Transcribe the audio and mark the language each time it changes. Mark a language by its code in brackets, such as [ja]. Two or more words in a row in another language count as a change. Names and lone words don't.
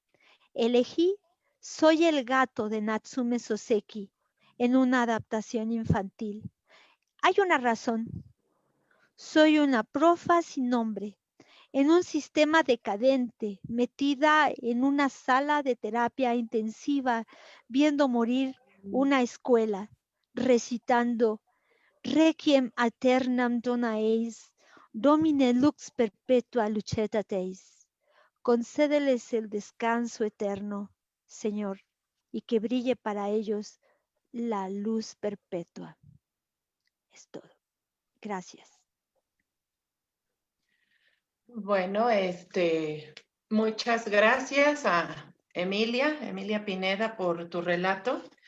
[es] Elegí Soy el gato de Natsume Soseki en una adaptación infantil. Hay una razón. Soy una profa sin nombre, en un sistema decadente, metida en una sala de terapia intensiva, viendo morir una escuela, recitando [la] Requiem aeternam dona eis, Domine lux perpetua luceta teis. [es] Concédeles el descanso eterno, Señor, y que brille para ellos la luz perpetua. Es todo. Gracias. Bueno, muchas gracias a Emilia Pineda, por tu relato.